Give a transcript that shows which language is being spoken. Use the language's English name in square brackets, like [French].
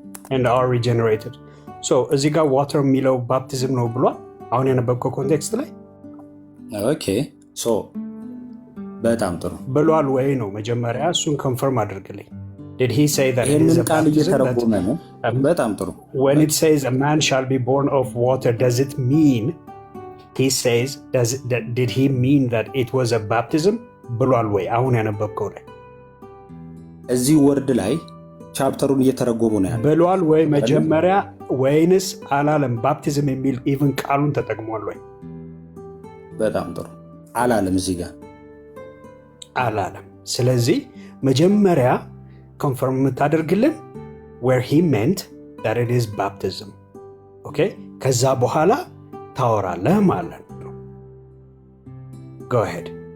[English] and are regenerated so [Amharic] እዚህ ጋር ዋተር የሚለው ባፕቲዝም ነው ብሏል። አሁን ያነበብከው ኮንቴክስት ላይ ኦኬ ሶ በጣም ጥሩ ብሏል ወይ ነው መጀመሪያ እሱን ኮንፈርም አድርግልኝ። [English] did he say that it is a [Amharic] ቃል እየተረጎመ ነው? በጣም ጥሩ [English] when it says a man shall be born of water does it mean he says did he mean that it was a baptism [Amharic] ብሏል ወይ አሁን ያነበብከው ላይ? እዚህ ወርድ ላይ ቻፕተሩን እየተረጎሙ ነው ያለው። ብሏል ወይ መጀመሪያ ወይንስ አላለም? ባፕቲዝም የሚል ኢቭን ቃሉን ተጠቅሟል ወይ? በጣም ጥሩ አላለም። እዚህ ጋር አላለም። ስለዚህ መጀመሪያ ኮንፈርም የምታደርግልን [English] where he meant that it is baptism okay [Amharic] ከዛ በኋላ ታወራለህ ማለት ነው። [English] go ahead